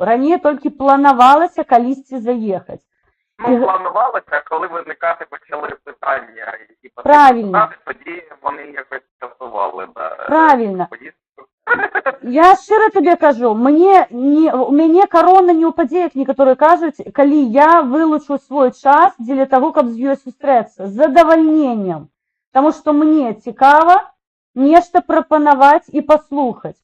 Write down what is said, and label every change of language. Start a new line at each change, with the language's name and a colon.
Belarusian: Раней толькі планавалася калісьці заехаць.
Ukrainian: Ну, планувалося, коли виникати почали питання, які Правильно. тоді вони якось скасували. Да, Правильно.
Belarusian: Я шчыра табе кажу, у мяне карона не ўпадзе, як некаторыя кажуць, калі я вылучу свой час дзеля таго, каб з ёй сустрэцца, з задавальненнем. Таму што мне цікава нешта прапанаваць і паслухаць.